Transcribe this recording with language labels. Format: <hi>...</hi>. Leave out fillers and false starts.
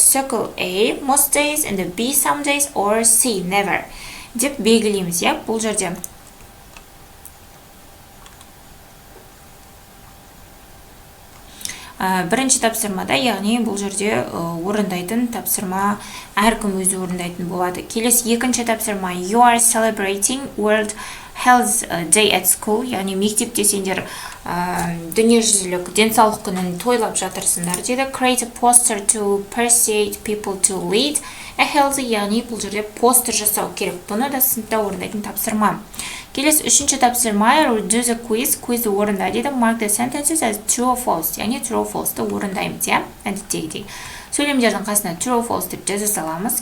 <en>Circle A most days and B some days or C never</en> <kk>деп белгілейміз, иә. Бұл жерде бірінші тапсырмада, яғни бұл жерде орындайтын тапсырма әркім өзі орындайтын болады. Келесі екінші тапсырма</kk> <en>you are celebrating World Health Day at school,</en> <kk>яғни мектепте сендер дүниежүзілік денсаулық күнін тойлап жатырсыңдар дейді.</kk> <en>Create a poster to persuade people to lead a healthy,</en> <kk>яғни бұл жерде постер жасау керек. Бұны да сыныпта орындайтын тапсырма. Келесі үшінші тапсырма</kk> <en>do the quiz,</en> <kk>quizді орында дейді.</kk> <en>Mark the sentences as true or false, яғни true or false'ты</en> <kk>орындаймыз, иә. Әдеттегідей. Сөйлемдердің қасына true or false деп жаза саламыз.</kk>